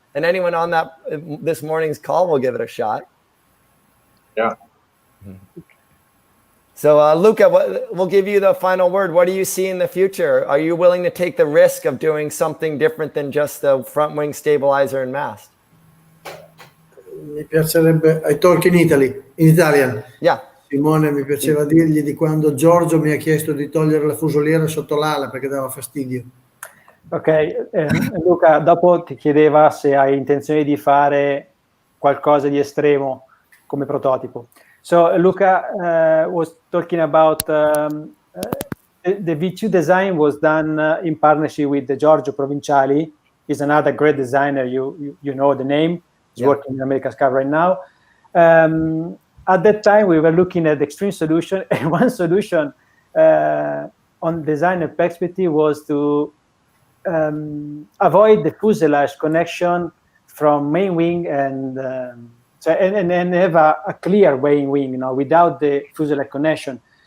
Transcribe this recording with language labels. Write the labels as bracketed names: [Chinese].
[English] And anyone on this morning's call will give it a shot. Yeah. So, Luca, we'll give you the final word. What do you see in the future? Are you willing to take the risk of doing something different than just the front wing stabilizer and mast? [Italian] Mi piacerebbe, [English] I talk in Italian. Yeah. [Italian] Simone, mi piaceva dirgli di quando Giorgio mi ha chiesto di togliere la fusoliera sotto l'ala perché dava fastidio. Ok, Luca, dopo ti chiedeva se hai intenzione di fare qualcosa di estremo come prototipo. [English] So Luca was talking about the V2 design was done in partnership with Giorgio Provinciali. He's another great designer. You know the name. He's working in America's Cup right now. At that time, we were looking at extreme solution, and one solution on designer perspective was to avoid the fuselage connection from main wing and have a clear main wing, without the fuselage connection.